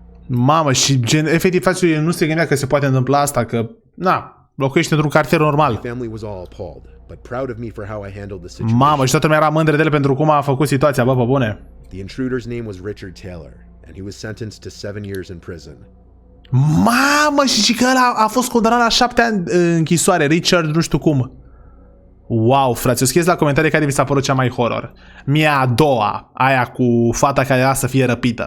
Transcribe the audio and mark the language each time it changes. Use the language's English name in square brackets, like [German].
[Romanian] Mamă, și gen, efectiv, frate, nu se gândea că se poate întâmpla asta, că, na, locuiești într-un cartier normal. [English] My family was all appalled, but proud of me for how I handled the situation. [Romanian] Mamă, și toată lumea era mândră de el pentru cum a făcut situația, bă, pe bune. [English] The intruder's name was Richard Taylor, and he was sentenced to 7 years in prison. [Romanian] Mamă, și că ăla a fost condamnat la 7 ani închisoare, Richard, nu știu cum. Wow, frate, scrieți la comentarii care vi s-a părut cea mai horror. Mie a doua, aia cu fata care era să fie răpită.